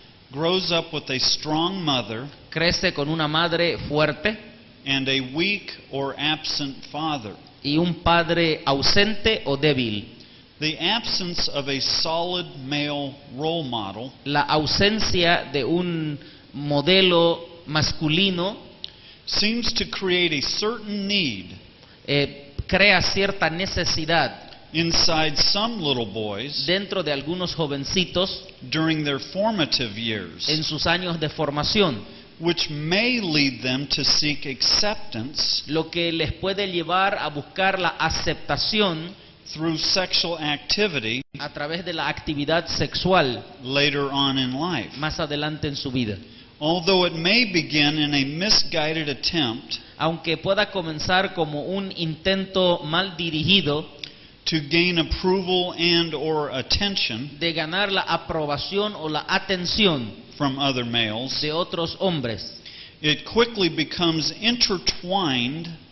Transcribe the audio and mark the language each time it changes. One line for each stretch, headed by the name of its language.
English: grows up with a strong mother
Spanish: crece con una madre fuerte
English: and a weak or absent father.
Spanish: y un padre ausente o débil.
English: The absence of a solid male role model
Spanish: La ausencia de un modelo masculino
English: seems to create a certain need
Spanish: crea cierta necesidad
English: inside some little boys
Spanish: dentro de algunos jovencitos
English: during their formative years,
Spanish: en sus años de formación,
English: which may lead them to seek acceptance
Spanish: lo que les puede llevar a buscar la aceptación
English: through sexual activity
Spanish: a través de la actividad sexual
English: later on in life.
Spanish: más adelante en su vida.
English: Although it may begin in a misguided attempt
Spanish: Aunque pueda comenzar como un intento mal dirigido
English: to gain approval and or attention
Spanish: de ganar la aprobación o la atención
English: from other males,
Spanish: de otros hombres,
English: it quickly becomes intertwined,